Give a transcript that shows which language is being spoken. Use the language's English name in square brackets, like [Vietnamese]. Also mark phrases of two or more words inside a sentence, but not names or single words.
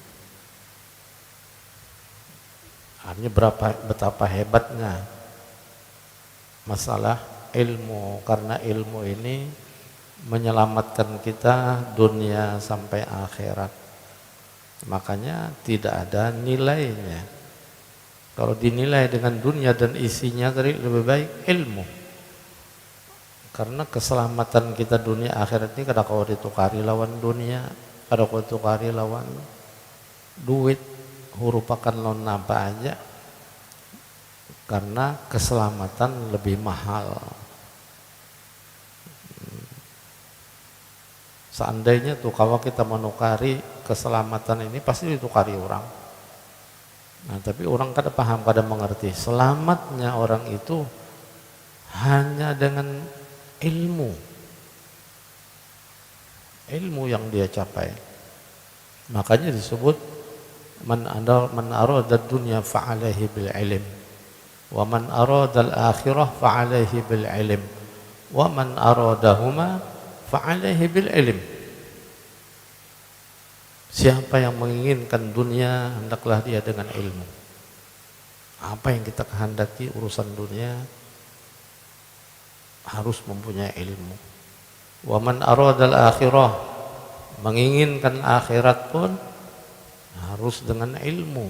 [Indonesian] Artinya betapa hebatnya masalah ilmu, karena ilmu ini menyelamatkan kita dunia sampai akhirat. Makanya tidak ada nilainya. Kalau dinilai dengan dunia dan isinya tadi lebih baik ilmu. Karena keselamatan kita dunia akhirat ini kadang kalau ditukari lawan dunia, kadang kalau ditukari lawan duit, hurupakan lawan apa aja. Karena keselamatan lebih mahal. Seandainya tuh kalau kita menukari keselamatan ini pasti ditukari orang. Nah, tapi orang kadang paham, kadang mengerti. Selamatnya orang itu hanya dengan ilmu yang dia capai. [Arabic] Makanya disebut من أراد الدنيا فعليه بالعلم، ومن أراد الآخرة فعليه بالعلم، ومن أرادهما فعليه بالعلم. [Indonesian] Siapa yang menginginkan dunia, hendaklah dia dengan ilmu. Apa yang kita kehendaki urusan dunia harus mempunyai ilmu. [Arabic] ومن أراد الآخرة, [Indonesian] menginginkan akhirat pun harus dengan ilmu.